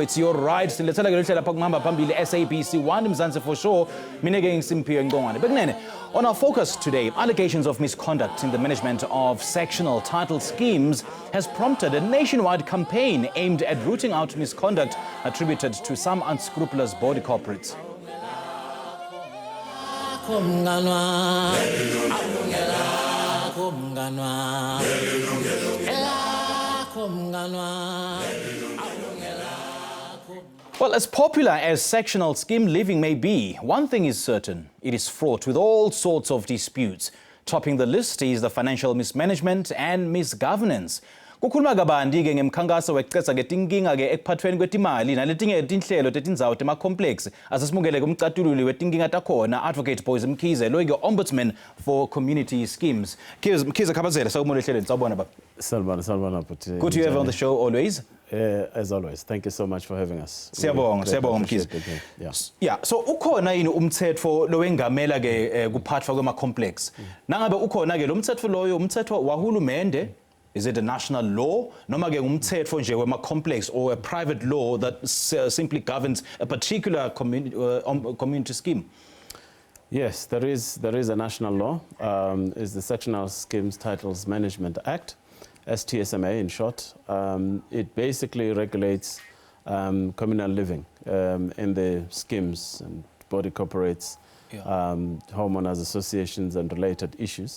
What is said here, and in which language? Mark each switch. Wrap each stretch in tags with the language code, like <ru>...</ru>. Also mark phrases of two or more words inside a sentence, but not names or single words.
<en>It's your right</en> <ss>silethela ke lohlelo lapha kuhamba phambili SABC 1 Mzansi</ss> <en>for sure</en> <ss>mina ke ngisimpiwe Ngongwane bekunene.</ss> <en>On our focus today, allegations of misconduct in the management of sectional title schemes has prompted a nationwide campaign aimed at rooting out misconduct attributed to some unscrupulous body corporates. Well, as popular as sectional scheme living may be, one thing is certain. It is fraught with all sorts of disputes. Topping the list is the financial mismanagement and misgovernance.</en> <ss>Kukhuluma kabandi ke ngemkhankaso weqeza ke tinkinga ke ekuphathweni kwetimali naletinye tinhlelo tetindzawo tema complex asesibukele kumcatululi wetinkinga takhona Adv Boyce Mkhize lo ke</ss> <en>Ombudsman for Community Schemes.</en> <ss>Mkhize khabazela sakumule ehlelweni sawubona baba. Salbana but</ss> <en>good to have you on the show always. As always, thank you so much for having us.</en> <ss>Siyabonga Mkhize. Yeah, so ukhona yini umthetho lo wengamela ke kuphathwa kwema complex. Nangabe ukhona ke lo mthetho loyo umthetho wahulumende.</ss> <en>Is it a national law?</en> <ss>Noma ke umthetho nje wema complex</ss> <en>or a private law that simply governs a particular community scheme? Yes, there is a national law. It's the Sectional Schemes Titles Management Act, STSMA in short. It basically regulates communal living in the schemes and body corporates, homeowners associations and related issues.</en>